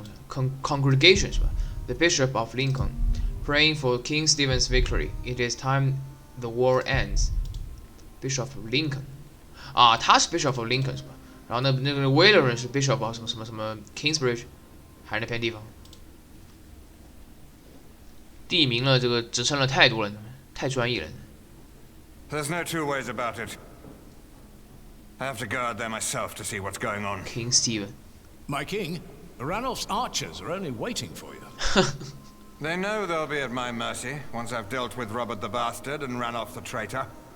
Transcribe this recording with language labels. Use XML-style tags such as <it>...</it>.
<en>Congregation</en> <zh>是吧</zh> <en>？The Bishop of Lincoln, praying for King Stephen's victory. It is time the war ends. Bishop of Lincoln,</en> <zh>啊，他是</zh> <en>Bishop of Lincoln 是吧？</en> <zh>然后那个 Wheeler 是 Bishop of 什么 Kingsbridge。还是那片地方，地名了，这个职称了太多了，太专业了。</zh> <en>There's no two ways about it. I have to go out there myself to see what's going on. King Stephen. My king, Ranulph's archers are only waiting for you. They know they'll be at my mercy once I've dealt with Robert the Bastard and Ranulph the traitor.</en>